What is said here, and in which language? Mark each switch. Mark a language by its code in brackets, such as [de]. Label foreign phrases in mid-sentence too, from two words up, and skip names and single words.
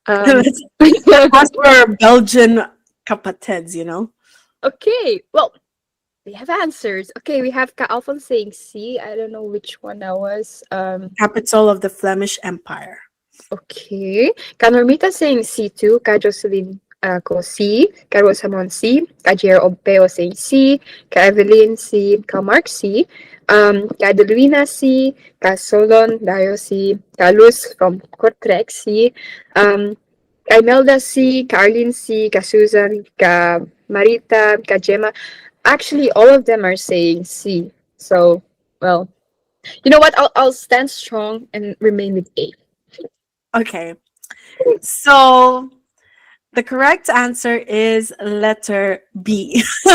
[en] As for Belgian kapateds, you know? Okay, well, we have answers. Okay, we have Ka Alphonse saying C. I don't know which one that was. Capital of the Flemish Empire. Okay. Ka Normita saying C too. Ka Jocelyn ko C. Ka Rosamond C. Ka Jer Ompeo saying C. Ka Evelyn C. Ka Mark C. Ka Adelina C. Ka Solon Dayo C. Ka Luz from Kortrek C. Ka Imelda C. Ka Arlene C. Ka Susan. Ka Marita. Ka Gemma. Actually, all of them are saying C. So, well, you know what? I'll stand strong and remain with A. Okay. So the correct answer is letter B.